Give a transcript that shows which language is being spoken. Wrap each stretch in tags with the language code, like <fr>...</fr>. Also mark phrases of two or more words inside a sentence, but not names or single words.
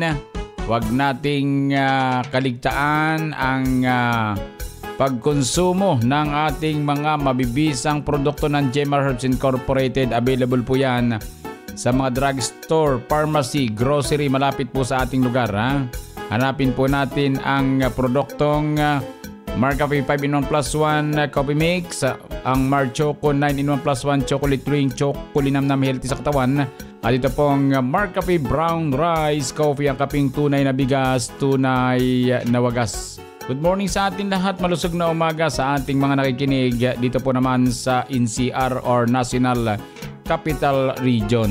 <tl>Huwag nating kaligtaan ang pagkonsumo ng ating mga mabibisang produkto ng Gemar Herbs Incorporated. Available po yan sa mga drugstore, pharmacy, grocery, malapit po sa ating lugar. Hanapin po natin ang produktong Marcafe 5-in-1 plus 1 coffee mix, ang Mar Choco 9-in-1 plus 1 chocolate drink, chocolinamnam healthy sa katawan. At ito pong Marcafe Brown Rice Coffee, ang kaping tunay na bigas, tunay na wagas.</tl> <en>Good morning</en> <tl>sa atin lahat, malusog na umaga sa ating mga nakikinig dito po naman sa NCR or National Capital Region.</tl>